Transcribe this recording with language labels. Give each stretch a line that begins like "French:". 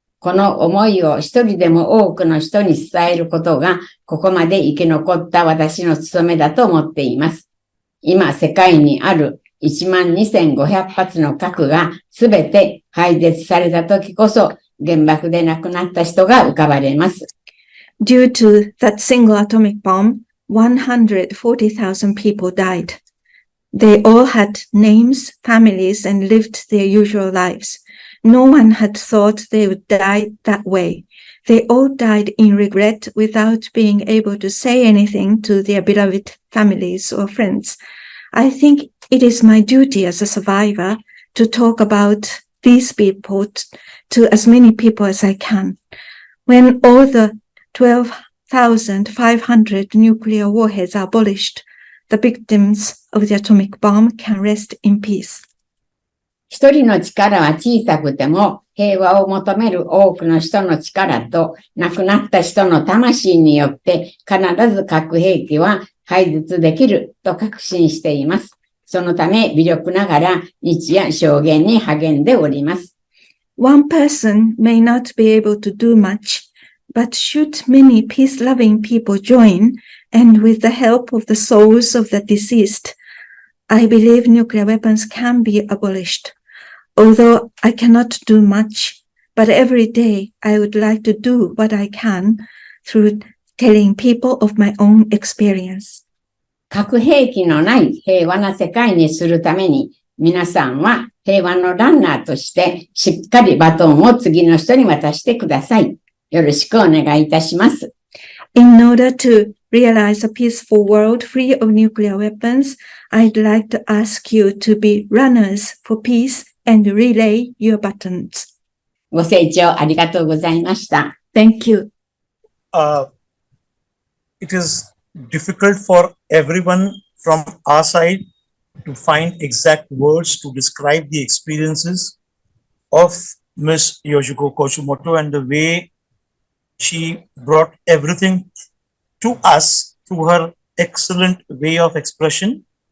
Japanese: この思いを一人でも多くの人に伝えることが、ここまで生き残った私の務めだと思っています。今、世界にある12,500発の核がすべて廃絶された時こそ、原爆で亡くなった人が浮かばれます。
English: Due to that single atomic bomb, 140,000 people died. They all had names, families, and lived their usual lives. No one had thought they would die that way. They all died in regret without being able to say anything to their beloved families or friends. I think it is my duty as a survivor to talk about these people to as many people as I can. When all the 12,500 nuclear warheads are abolished, the victims of the atomic bomb can rest in peace.
Japanese: 一人の力は小さくても平和を求める多くの人の力と亡くなった人の魂によって必ず核兵器は廃絶できると確信しています。そのため微力ながら日夜証言に励んでおります。
English: One person may not be able to do much, but should many peace-loving people join, and with the help of the souls of the deceased, I believe nuclear weapons can be abolished. Although I cannot do much, but every day I would like to do what I can through telling people of my own experience.
Japanese: 核兵器のない平和な世界にするために皆さんは平和のランナーとしてしっかりバトンを次の人に渡してください。よろしくお願いいたします。
English: In order to realize a peaceful world free of nuclear weapons, I'd like to ask you to be runners for peace and relay your buttons.
Japanese: ご清聴ありがとうございました。
English: Thank you. It is difficult for everyone from our side to find exact words to describe the experiences of Miss Yoshiko Kochimoto and the way she brought everything to us through her excellent way of expression